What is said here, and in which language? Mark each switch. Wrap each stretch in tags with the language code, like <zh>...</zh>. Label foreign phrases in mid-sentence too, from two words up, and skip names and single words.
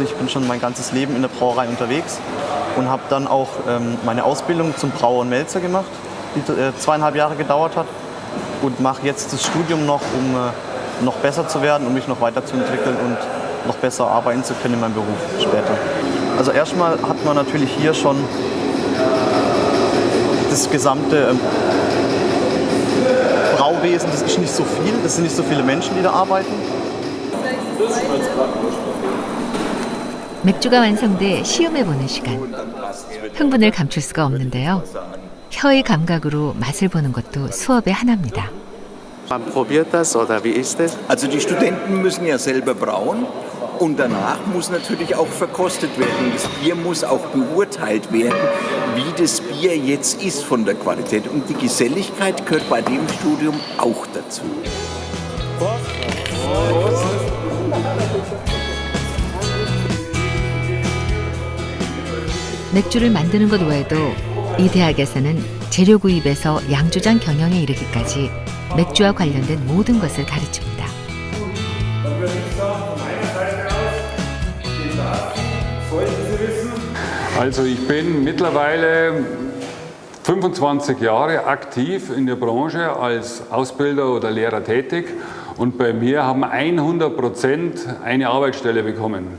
<de>Ich bin schon mein ganzes Leben in der Brauerei unterwegs und habe dann auch meine Ausbildung zum Brauer und Melzer gemacht, die 2,5 Jahre gedauert hat und mache jetzt das Studium noch, um noch besser zu werden, um mich noch weiterzuentwickeln und noch besser arbeiten zu können in meinem Beruf später. Also erstmal hat man natürlich hier schon das gesamte Brauwesen, das ist nicht so viel, das sind nicht so viele Menschen, die da arbeiten.</de> <ko>맥주가 완성돼 시음해보는 시간. 흥분을 감출 수가 없는데요. 혀의 감각으로 맛을 보는 것도 수업의 하나입니다.</ko> <de>Man probiert das oder wie ist das? Also die Studenten müssen ja selber brauen und danach muss natürlich auch verkostet werden. Das Bier muss auch beurteilt werden, wie das Bier jetzt ist von der Qualität. Und die Geselligkeit gehört bei dem Studium auch dazu.</de> <ko>맥주를 만드는 것 외에도 이 대학에서는 재료 구입에서 양조장 경영에 이르기까지 맥주와 관련된 모든 것을 가르칩니다.</ko> <de>Also ich bin mittlerweile 25 Jahre aktiv in der Branche als Ausbilder oder Lehrer tätig und bei mir haben 100% eine Arbeitsstelle bekommen.</de>